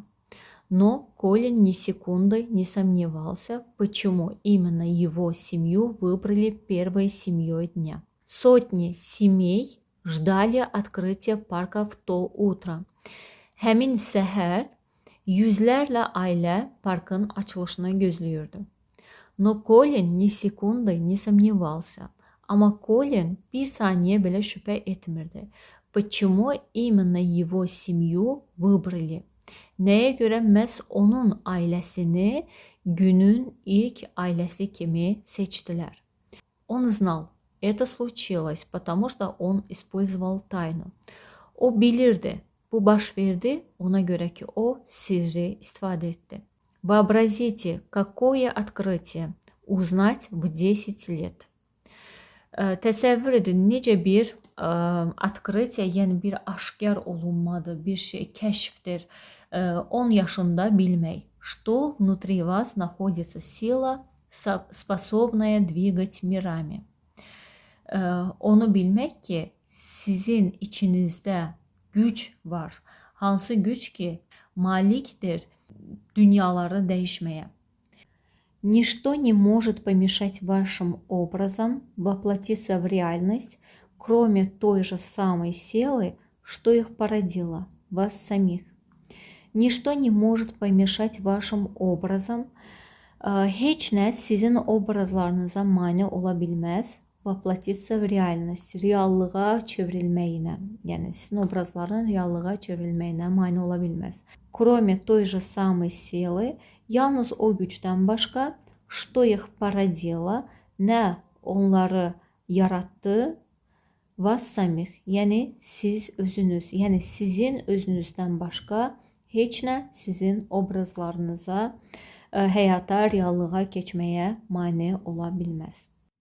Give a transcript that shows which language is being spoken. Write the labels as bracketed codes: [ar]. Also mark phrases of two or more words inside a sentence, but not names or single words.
[ru] Но Колин ни секунды не сомневался, почему именно его семью выбрали первой семьей дня. Сотни семей ждали открытия парка в то утро. [az] Həmin səhər yüzlərlə ailə parkın açılışını gözləyirdi. [ru] Но Колин ни секунды не сомневался. [tr] Ama Colin bir saniye bile şüphe etmirdi. [ru] Почему именно его семью выбрали? [az] Nəyə görə məhz onun ailəsini günün ilk ailəsi kimi seçdilər? [ru] Он знал, это случилось, потому что он использовал тайну. [az] O bilirdi, bu baş verdi, ona göre ki o sirri istifadə etdi. [ru] Вообразите, какое открытие узнать в 10 лет. [az] Təsəvvür edin, necə bir открытие, yəni bir aşkar olunmadır, bir şey, kəşfdir. 10 yaşında bilmək, [ru] что внутри вас находится сила, способная двигать мирами. [az] Onu bilmək ki, sizin içinizdə güc var. Hansı güc ki, malikdir dünyaları dəyişməyə. [ru] Ничто не может помешать вашим образам воплотиться в реальность, кроме той же самой силы, что их породило, вас самих. Nişто не может помешать вашим obrazam. [az] Heç nə sizin obrazlarınıza mane ola bilməz. [ru] Воплотиться в реальность. [az] Reallığa çevrilməyinə. Yəni sizin obrazların reallığa çevrilməyinə mane ola bilməz. [ru] Кроме той же самой силы, [az] yalnız o gücdən başqa, [ru] что их породило, [az] nə onları yarattı, [ru] вас самих, [az] yəni siz özünüz, yəni sizin özünüzdən başqa heç nə sizin obrazlarınıza, həyata, reallığa keçməyə mane ola bilməz.